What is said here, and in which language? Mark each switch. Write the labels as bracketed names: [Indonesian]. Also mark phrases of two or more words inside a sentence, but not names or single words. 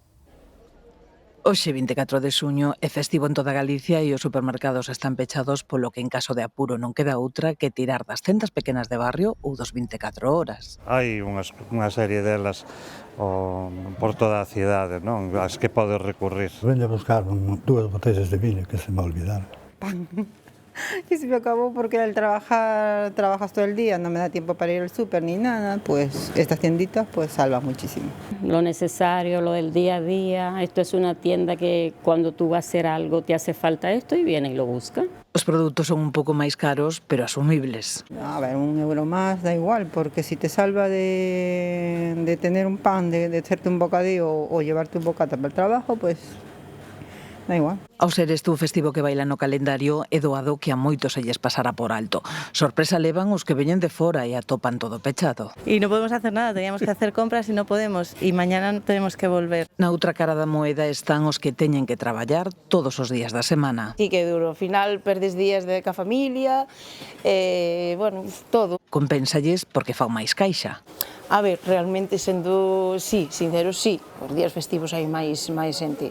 [Galician] Hoxe, 24 de xuño, é festivo en toda Galicia e os supermercados están pechados, polo que en caso de apuro non queda outra que tirar das tendas pequenas de barrio ou dos 24 horas. Hai unha serie delas por toda a cidade, non? As que podes recurrir. [Spanish] Venho a buscar 2 botellas de vino que se me olvidaron. Pan. Y se me acabó porque al trabajas todo el día, no me da tiempo para ir al súper ni nada, pues estas tienditas pues salvan muchísimo. Lo necesario, lo del día a día, esto es una tienda que cuando tú vas a hacer algo te hace falta esto y viene y lo busca. [Galician] Os produtos son un pouco máis caros, pero asumibles. [Spanish] A ver, €1 más da igual, porque si te salva de tener un pan, de hacerte un bocadillo o llevarte un bocata para el trabajo, pues da igual. [Galician] Ao ser este un festivo que baila no calendario, é doado que a moitos se lles pasará por alto. Sorpresa levan os que veñen de fora e atopan todo pechado. [Spanish] Y no podemos hacer nada, teníamos que hacer compras y no podemos, y mañana tenemos que volver. [Galician] Na outra cara da moeda están os que teñen que traballar todos os días da semana. Sí, que duro, ao final perdes días de ca familia, bueno, todo. Compénsalles porque fan máis caixa. A ver, realmente sendo, sí, sincero, sí, os días festivos hai máis xente.